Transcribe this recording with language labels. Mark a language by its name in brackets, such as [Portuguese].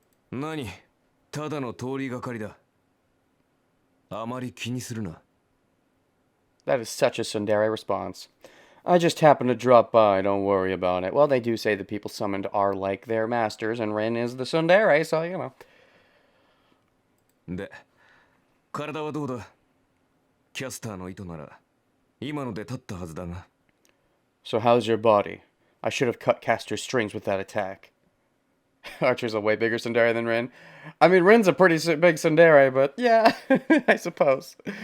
[Japanese] 何ただの通りがかりだ。あまり気にするな。 [English] That is such a tsundere response. I just happened to drop by, don't worry about it. Well, they do say the people summoned are like their masters, and Rin is the tsundere, so, you know. [Japanese] で、体はどうだ？キャスターの意図なら、今ので立ったはずだが。 [English] So how's your body? I should have cut Castor's strings with that attack. Archer's a way bigger tsundere than Rin. I mean, Rin's a pretty big tsundere, but yeah, I suppose.